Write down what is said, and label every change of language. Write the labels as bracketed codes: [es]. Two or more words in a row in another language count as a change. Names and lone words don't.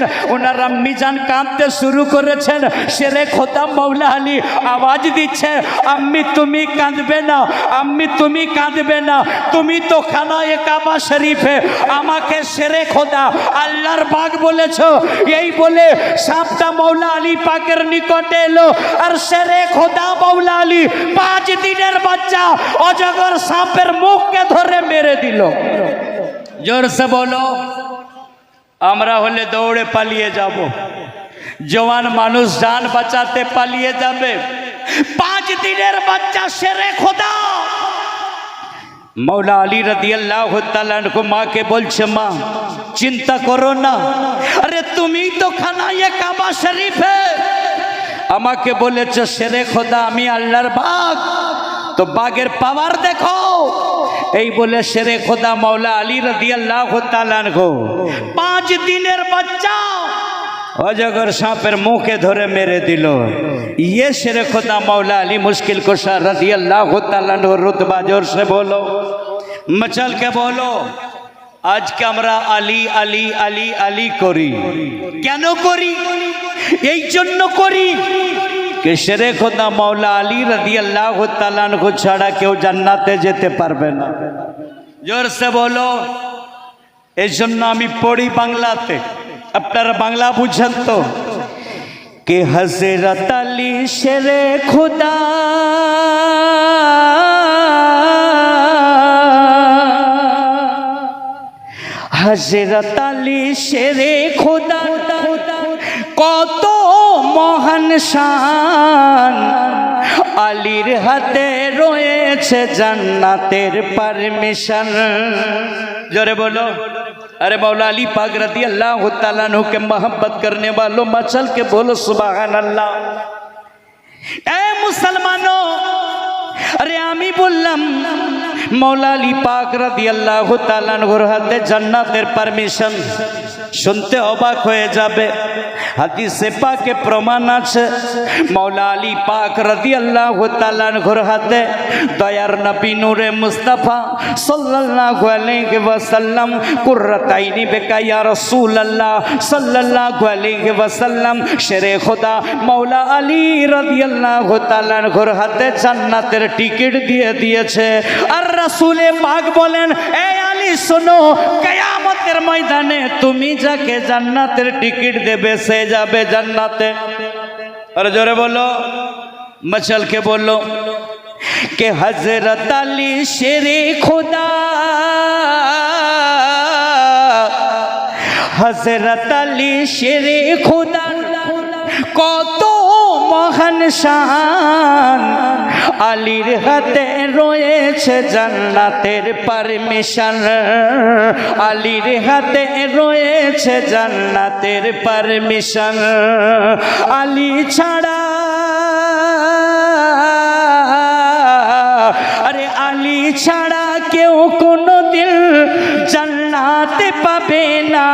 [bn] ওনার আম্মি জান কাঁদতে শুরু করেছেন শেরে খোদা মৌলা আলী আওয়াজ দিচ্ছে আম্মি তুমি কাঁদবে না আম্মি তুমি কাঁদবে না তুমি তো খানায়ে কাবা শরীফে আমাকে শেরে খোদা আল্লাহর বাগ বলেছো এই বলে সাপটা মৌলা আলী পাকের নিকটে এলো আর শেরে খোদা মৌলা আলী 5 দিনের বাচ্চা অজগর সাপের মুখকে ধরে মেরে দিল [hi] जोर से बोलो [bn] আমরা হলে দৌড়ে পালিয়ে যাব জওয়ান মানুষ জান বাঁচাতে পালিয়ে যাবে 5 দিনের বাচ্চা শেরে খোদা मौला अली [ar] رضي الله تعالى عنه [bn] মাকে বলছে মা চিন্তা করো না আরে তুমি তো খানায়ে কাবা শরীফে আমাকে বলেছো শেরে খোদা আমি আল্লাহর বাগ তো বাগের পাওয়ার দেখো এই বলে শেরে খোদা মৌলা আলী [ar] رضي الله تعالى عنه [bn] 5 দিনের বাচ্চা অজগর সাপের মুখে ধরে মেরে দিল [hi] ये शेरे खुदा मौला अली मुश्किल कुशा [ar] رضي الله تعالى عنه [bn] রুতবা [hi] जोर से बोलो मचल के बोलो [bn] আজকে আমরা আলী আলী আলী আলী করি কেন করি এই জন্য করি [hi] कि शेरे खुदा मौला अली [ar] رضي الله تعالى عنه [bn] ছাড়া কেউ জান্নাতে যেতে পারবে না [hi] जोर से बोलो [bn] এই জন্য আমি পড়ি বাংলাতে আপনারা বাংলা বুঝেন তো [hi] कि हजरत अली शेरे खुदा [bn] হযরত আলী শেরে খোদা কত মহান শান, আলীর হাতে রয়েছে জান্নাতের পারমিশন। জোরে বলো, [hi] अरे मौला अली पाक [ar] رضي الله تعالى عنه [hi] के मोहब्बत करने वालों मचल के बोलो [ar] سبحان الله. [hi] ए मुसलमानों, [bn] আরে আমি বললাম মৌলা আলী পাক [ar] رضي الله تعالى عنه [bn] হাতে জান্নাতের পারমিশন। শুনতে অবাক হয়ে যাবে, হাদিসে পাকে প্রমাণ আছে মৌলা আলী পাক [ar] رضي الله تعالى عنه [bn] হাতে দয়ার নবী নূরে মুস্তাফা [ar] صلى الله عليه وسلم قرتيني بك يا رسول الله صلى الله عليه وسلم [bn] শেরে খোদা মৌলা আলী [ar] رضي الله تعالى عنه [bn] হাতে জান্নাতের টিকিট দিয়ে দিয়েছে। আর রাসূলে পাক বলেন, এ আলী শোনো, কিয়ামতের ময়দানে তুমি যাকে জান্নাতের টিকিট দেবে সে যাবে জান্নাতে। আর জোরে বলো, [hi] मचल के बोलो कि हजरत अली शेरे खुदा, हजरत अली शेरे खुदा, [bn] हजरत अली शेरे खुदा কত মহান শান, আলীর হাতে রয়েছে জান্নাতের পারমিশন, আলীর হাতে রয়েছে জান্নাতের পারমিশন। আলী ছাড়া, আরে আলী ছাড়া কেউ কোনোদিন জান্নাতে পাবে না।